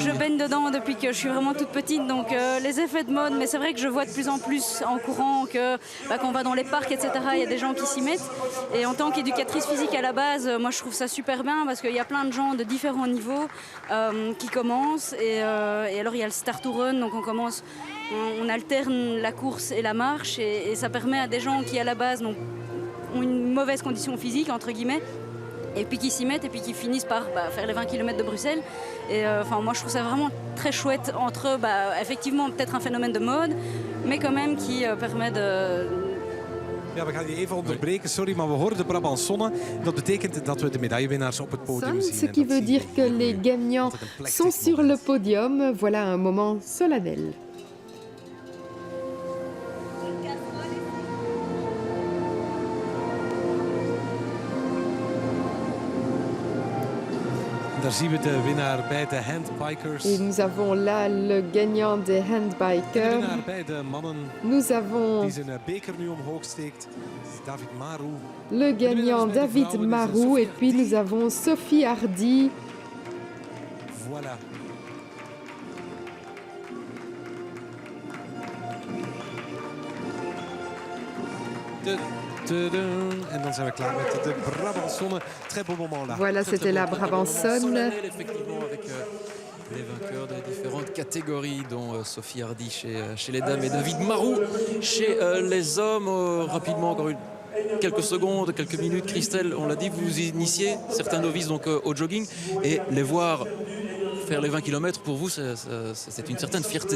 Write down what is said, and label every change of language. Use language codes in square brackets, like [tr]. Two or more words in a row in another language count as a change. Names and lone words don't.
[fr] Je baigne dedans depuis que je suis vraiment toute petite, donc les effets de mode, mais c'est vrai que je vois de plus en plus en courant que quand on va dans les parcs, etc., il y a des gens qui s'y mettent. Et en tant qu'éducatrice physique à la base, moi je trouve ça super bien parce qu'il y a plein de gens de différents niveaux qui commencent. Et alors il y a le [en] start to run, [fr] donc on alterne la course et la marche et ça permet à des gens qui à la base ont une mauvaise condition physique entre guillemets et puis qui s'y mettent et puis qui finissent par faire les 20 km de Bruxelles. Et moi je trouve ça vraiment très chouette entre effectivement peut-être un phénomène de mode mais quand même qui permet de... [nl] Ja, we gaan je even onderbreken, sorry, maar we horen de Brabantsonne. Dat betekent dat we de medaillewinnaars op het podium zien. [fr] Ce qui veut dire que les gagnants sont sur le podium. Voilà un moment solennel. [nl] Daar zien we de winnaar bij de handbikers. [fr] Et nous avons là le gagnant des handbikers. [nl] De winnaar bij de mannen. [fr] Nous avons [nl] die zijn beker nu omhoog steekt. David Marou. [fr] Le gagnant David Marou et puis nous avons Sophie Hardy. Voilà. [nl] En dan zijn we klaar met de Brabantsonne. [fr] Très beau moment là. Voilà, c'était la Brabantsonne. Effectivement, avec les vainqueurs des différentes catégories, dont Sophie Hardy chez les dames et David Marou chez les hommes. Rapidement, encore quelques secondes, quelques minutes. Christelle, on l'a dit, vous initiez certains novices donc, au jogging et les voir faire les 20 km, pour vous, c'est une certaine fierté.